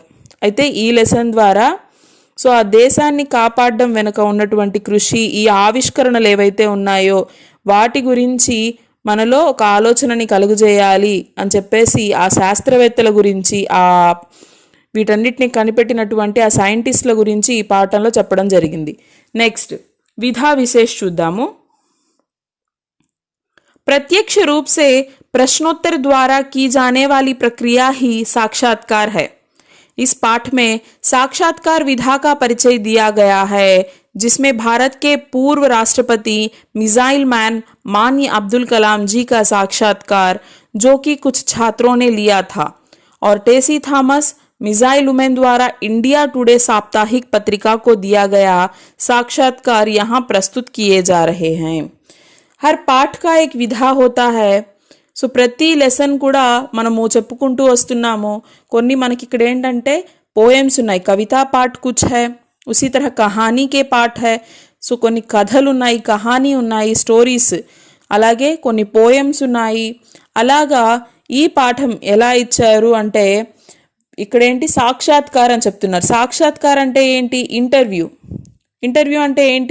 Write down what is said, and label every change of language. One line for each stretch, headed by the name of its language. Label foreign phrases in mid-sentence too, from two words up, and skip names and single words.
Telugu: అయితే ఈ లెసన్ ద్వారా సో ఆ దేశాన్ని కాపాడడం వెనుక ఉన్నటువంటి కృషి, ఈ ఆవిష్కరణలు ఏవైతే ఉన్నాయో వాటి గురించి మనలో ఒక ఆలోచనని కలుగజేయాలి అని చెప్పేసి ఆ శాస్త్రవేత్తల గురించి, వీటన్నిటిని కనిపెట్టినటువంటి ఆ సైంటిస్టుల గురించి ఈ పాఠంలో చెప్పడం జరిగింది. నెక్స్ట్
Hindi: विधा विशेष
Telugu: చూద్దాము.
Hindi: प्रत्यक्ष रूप से प्रश्नोत्तर द्वारा की जाने वाली प्रक्रिया ही साक्षात्कार है. इस पाठ में साक्षात्कार विधा का परिचय दिया गया है, जिसमें भारत के पूर्व राष्ट्रपति
English: missile man
Hindi: माननीय अब्दुल कलाम जी का साक्षात्कार जो कि कुछ छात्रों ने लिया था और टेसी थॉमस
English: missile women
Hindi: द्वारा इंडिया टुडे साप्ताहिक पत्रिका को दिया गया साक्षात्कार यहाँ प्रस्तुत किए जा रहे हैं. हर पाठ का एक विधा होता है.
Telugu: సో ప్రతి లెసన్ కూడా మనము చెప్పుకుంటూ వస్తున్నాము. కొన్ని మనకి ఇక్కడ ఏంటంటే పోయమ్స్ ఉన్నాయి,
Hindi: कविता पाठ कुछ है, उसी तरह कहानी के पाठ है.
Telugu: సో కొన్ని కథలు ఉన్నాయి, కహానీ ఉన్నాయి, స్టోరీస్, అలాగే కొన్ని పోయమ్స్ ఉన్నాయి. అలాగా ఈ పాఠం ఎలా ఇచ్చారు అంటే ఇక్కడేంటి సాక్షాత్కారం అని చెప్తున్నారు. సాక్షాత్కారం అంటే ఏంటి? ఇంటర్వ్యూ. ఇంటర్వ్యూ అంటే ఏంటి?